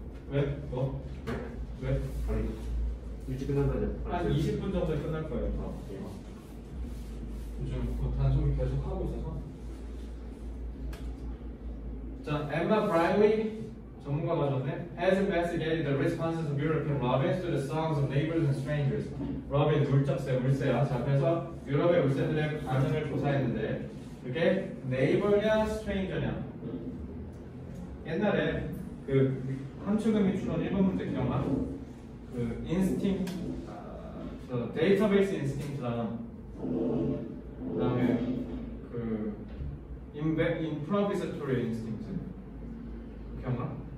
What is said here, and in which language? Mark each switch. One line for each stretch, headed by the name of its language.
Korean: 왜? 뭐? 왜? 아니 일찍 끝난다냐? 한 20분 정도에 끝날 거예요. 요즘 그 단속이 계속 하고 있어서. 자, Emma Briley 전문가 맞았네.
English: Has investigated the responses of European robins to the songs of neighbors and strangers.
Korean: robin 물적새, 물새야. 자, 그래서 유럽의 물새들의 반응을 조사했는데 그게 neighbor냐, stranger냐. 옛날에 그 함축음이 추론 1번 문제 기억나? 그 instinct, 데이터베이스 인스팅트랑 그다음에 그 improvisatory instinct 기억나?